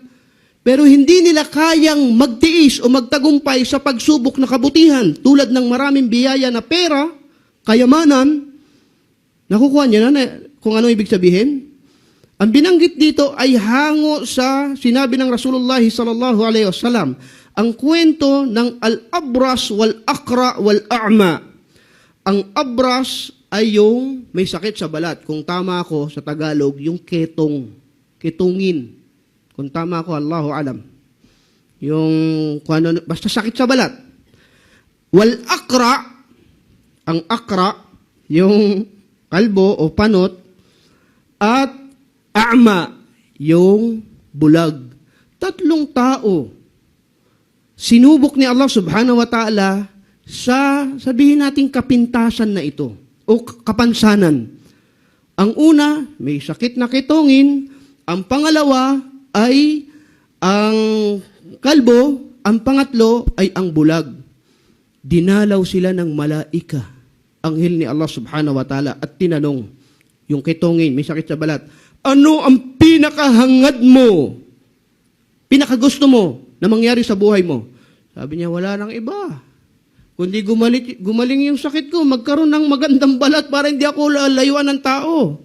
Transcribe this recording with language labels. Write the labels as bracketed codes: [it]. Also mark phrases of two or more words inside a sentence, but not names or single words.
[tl] Pero hindi nila kayang magtiis o magtagumpay sa pagsubok na kabutihan. Tulad ng maraming biyaya na pera, kayamanan, nakukuha niya na kung ano ibig sabihin. Ang binanggit dito ay hango sa sinabi ng Rasulullah [ar] صلى الله عليه وسلم, [tl] ang kwento ng [ar] الأبرص والأقرع والأعمى. [tl] Ang abras ay yung may sakit sa balat. Kung tama ako sa Tagalog, yung ketungin. Kung tama ako, [ar] الله أعلم. [tl] Yung, basta sakit sa balat. Wal-akra, ang akra, yung kalbo o panot, at a'ma, yung bulag. Tatlong tao. Sinubok ni Allah [ar] سبحانه وتعالى [tl] sa, sabihin natin, kapintasan na ito o kapansanan. Ang una, may sakit na ketongin. Ang pangalawa ay ang kalbo. Ang pangatlo ay ang bulag. Dinalaw sila ng malaika, anghel ni Allah [ar] سبحانه وتعالى, [tl] at tinanong, yung ketongin, may sakit sa balat, ano ang pinakahangad mo? Pinakagusto mo na mangyari sa buhay mo? Sabi niya, wala nang iba. Kundi gumaling yung sakit ko, magkaroon ng magandang balat para hindi ako layuan ng tao.